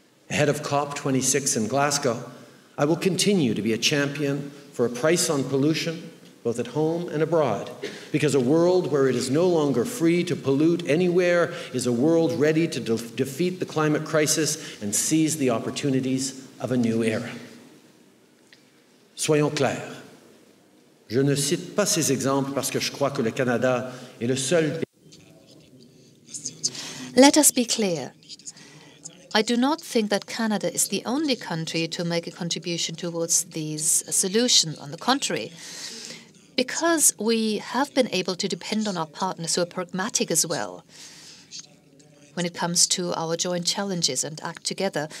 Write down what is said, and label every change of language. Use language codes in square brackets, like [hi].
[en] Ahead of COP26 in Glasgow, I will continue to be a champion for a price on pollution, both at home and abroad, because a world where it is no longer free to pollute anywhere is a world ready to defeat the climate crisis and seize the opportunities of a new era. [fr] Soyons clairs. Je ne cite pas ces exemples parce que je crois que le Canada est le seul pays. [en] Let us be clear. I do not think that Canada is the only country to make a contribution towards these solutions. On the contrary, because we have been able to depend on our partners who are pragmatic as well when it comes to our joint challenges and act together.